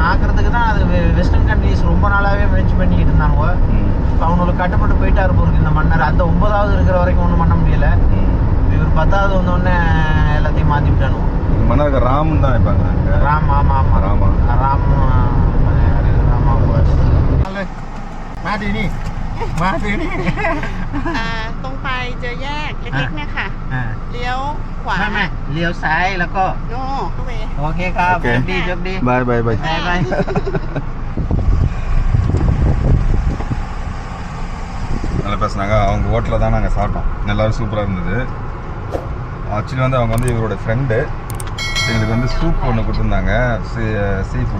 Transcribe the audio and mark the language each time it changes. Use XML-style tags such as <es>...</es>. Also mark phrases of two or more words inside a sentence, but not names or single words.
<ta>ஆக்கிறதுக்கு தான் அது</ta> <en>western countries</en> <ta>ரொம்ப நாளாகவே முயற்சி பண்ணிக்கிட்டு இருந்தாங்க. இப்போ அவங்களுக்கு கட்டுப்பட்டு போயிட்டாரு போருக்கு இந்த மன்னர். அந்த 9வது இருக்கிற வரைக்கும் ஒன்றும் பண்ண முடியலை. இவர் 10வது வந்தோடனே எல்லாத்தையும் மாற்றி விட்டானுவோம். மன்னருக்கு ராமன் தான் வைப்பாங்க. ராம், ஆமாம் ராம்</ta> <th>ตรงไปเจอแยกเล็กๆเนี่ยค่ะ เลี้ยวขวา ไม่เลี้ยวซ้ายแล้วก็ โน่เว โอเคครับโชคดี</th> <ta>பாய் நல்லா பேசுனாங்க. அவங்க ஹோட்டலில் தான் நாங்கள் சாப்பிட்டோம், எல்லோரும் சூப்பராக இருந்தது. ஆக்சுவலி வந்து அவங்க வந்து இவரோட ஃப்ரெண்டு. எங்களுக்கு வந்து சூப் ஒன்று கொடுத்துருந்தாங்க,</ta> <en>sea food.</en>